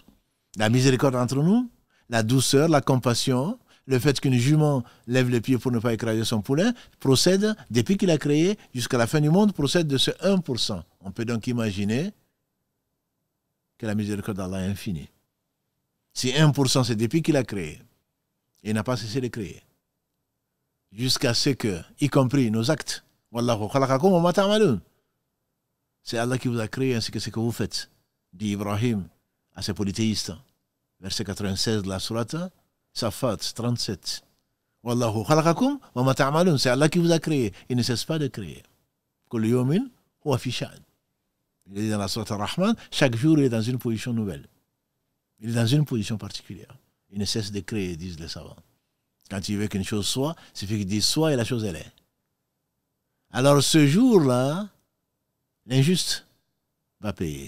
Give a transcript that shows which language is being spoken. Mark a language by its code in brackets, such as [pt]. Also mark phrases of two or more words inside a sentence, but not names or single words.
[fr] La miséricorde entre nous, la douceur, la compassion, le fait qu'une jument lève les pieds pour ne pas écraser son poulain, procède, depuis qu'il a créé jusqu'à la fin du monde, procède de ce 1%. On peut donc imaginer que la miséricorde d'Allah est infinie. Si 1% c'est depuis qu'il a créé, il n'a pas cessé de créer. Jusqu'à ce que, y compris nos actes, [ar] والله خلقكم وما تعملون, [fr] C'est Allah qui vous a créé ainsi que ce que vous faites, dit Ibrahim à ses polythéistes. Verset 96 de la sourate, Safat 37. [ar] والله خلقكم وما تعملون. [fr] C'est Allah qui vous a créé. Il ne cesse pas de créer. [ar] كل يوم هو في شأن. [fr] Il est dans la sourate Ar-Rahman, chaque jour il est dans une position nouvelle. Il est dans une position particulière. Il ne cesse de créer, disent les savants. Quand il veut qu'une chose soit, il suffit qu'il dise soit et la chose elle est. Alors ce jour-là, l'injuste va payer.